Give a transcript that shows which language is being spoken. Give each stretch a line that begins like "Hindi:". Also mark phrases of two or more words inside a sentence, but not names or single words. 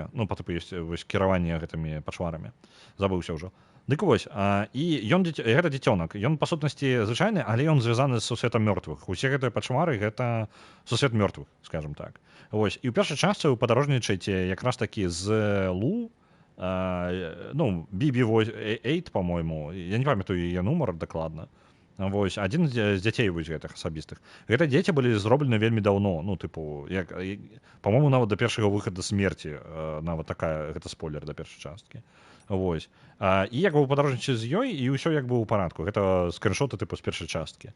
Belarusian: Па тыпу ёсць кіраванне гэтымі пачварамі. Забыўся ўжо. Дык вось, і гэта дзіцёнак. Ён, па сутнасці, звычайны, але ён звязаны з сусветам мёртвых. Усе гэтыя пачвары — гэта сусвет мёртвых, скажам так. Вось. І ў першай частцы вы падарожнічаеце якраз такі з Лу ну, BB-8, по-моему, я не памятаю яе нумар дакладна. Вось адзін з дзяцей вось гэтых асабістых. Гэта дзеці былі зроблены вельмі даўно, ну тыпу як по-моему нават да першага выхада смерці, нават такая гэта спойлер да першай часткі. Вось. І як бы падарожнічаць з ёй і ўсё як бы ў парадку. Гэта скриншоты тыпу з першай часткі.